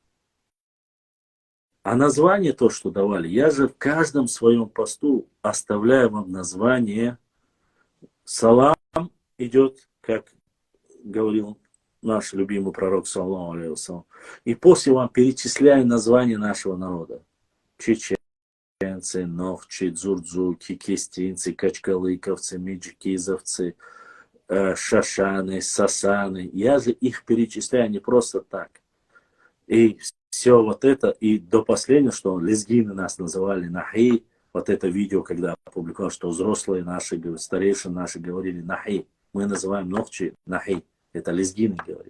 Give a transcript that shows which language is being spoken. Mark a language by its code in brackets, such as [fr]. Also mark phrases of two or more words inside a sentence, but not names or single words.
[ru] А название то, что давали, я же в каждом своем посту оставляю вам название. Салам идет, как говорил наш любимый пророк, [ar] صلى الله عليه وسلم. [ru] И после вам перечисляю название нашего народа. Чеченцы, нохчи, дзурдзуки, кистинцы, качкалыковцы, меджикизовцы, шашаны, сасаны. Я же их перечисляю не просто так. И все вот это, и до последнего, что лезгины нас называли нахи, вот это видео, когда опубликовал, что взрослые наши, старейшие наши говорили нахи. Мы называем нохчи нахи. Это лезгины говорит.